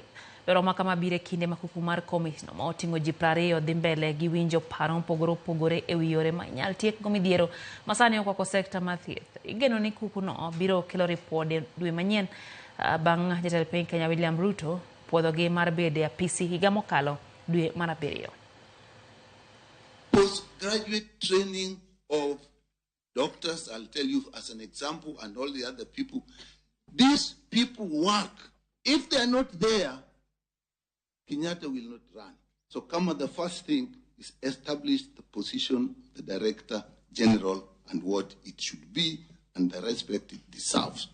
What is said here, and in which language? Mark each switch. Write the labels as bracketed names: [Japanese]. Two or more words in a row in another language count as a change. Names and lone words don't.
[Luo (Kenya and Tanzania)] Dwaro ma kama bire kinde makuku mar komitino ma oting'o ji 20 dhi mbele gi winjo paro mopogore e wi yore ma inyal tiekgo midhiero masani okwako sekta mar thieth. Igeno ni kukuno biro kelo ripode dwe manyien bang' jatend piny Kenya William Ruto puodhogi mar bede apisi higa mokalo dwe mar 7. [English] Postgraduate training of doctors, I'll tell you as an example, and all the other people. These people work. If they are not there, Kenyatta will not run. So come on, the first thing is establish the position, the Director General, and what it should be, and the respect it deserves.